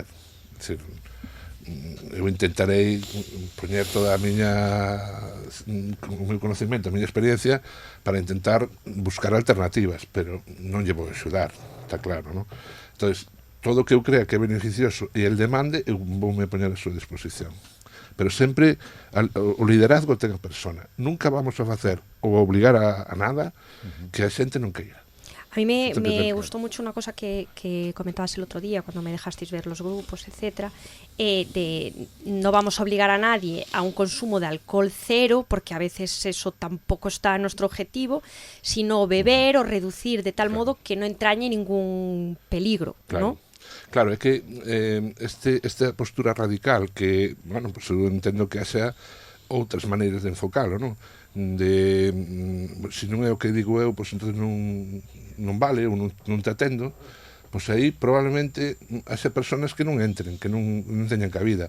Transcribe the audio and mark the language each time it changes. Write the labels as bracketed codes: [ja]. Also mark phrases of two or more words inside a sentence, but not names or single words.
[gl] É dicir, eu intentarei poñer toda a miña o meu conocimento, a miña experiencia para intentar buscar alternativas, pero non lle vou axudar, está claro, non? Entonces, todo o que eu crea que é beneficioso e el demande, eu voume poñer a súa disposición. Pero sempre o liderazgo ten a persona. Nunca vamos a facer ou a obligar a nada que a xente non queira. [es] A mí me gustó mucho una cosa que comentabas el otro día cuando me dejasteis ver los grupos, etcétera, de no vamos a obligar a nadie a un consumo de alcohol cero, porque a veces eso tampoco está en nuestro objetivo, sino beber o reducir de tal modo que no entrañe ningún peligro, ¿no? [gl] Claro, é que esta postura radical que, bueno, pues eu entendo que haxa outras maneiras de enfocalo, non? Se non é o que digo eu, pois entón non vale, ou non te atendo, pois aí probablemente haxa personas que non entren, que non teñan cabida.